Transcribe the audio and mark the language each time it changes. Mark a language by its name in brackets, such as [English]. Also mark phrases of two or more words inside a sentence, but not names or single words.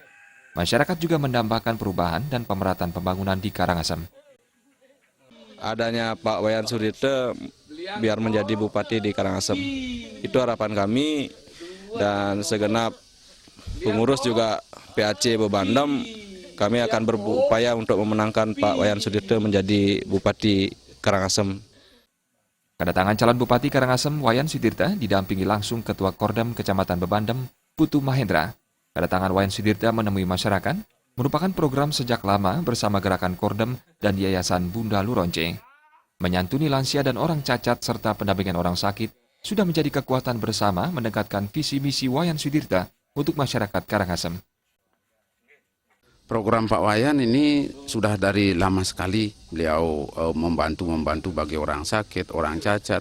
[Indonesian] Masyarakat juga mendambakan perubahan dan pemerataan pembangunan di Karangasem. Adanya Pak Wayan Sudirta biar menjadi bupati di Karangasem. Itu harapan kami dan segenap pengurus juga PAC Bebandem, kami akan berupaya untuk memenangkan Pak Wayan Sudirta menjadi Bupati Karangasem. Kedatangan calon Bupati Karangasem Wayan Sudirta didampingi langsung Ketua Kordem Kecamatan Bebandem, Putu Mahendra. Kedatangan Wayan Sudirta menemui masyarakat merupakan program sejak lama bersama Gerakan Kordem dan Yayasan Bunda Luronce. Menyantuni lansia dan orang cacat serta pendampingan orang sakit sudah menjadi kekuatan bersama mendekatkan visi misi Wayan Sudirta untuk masyarakat Karangasem. Program Pak Wayan ini sudah dari lama sekali beliau membantu bagi orang sakit, orang cacat.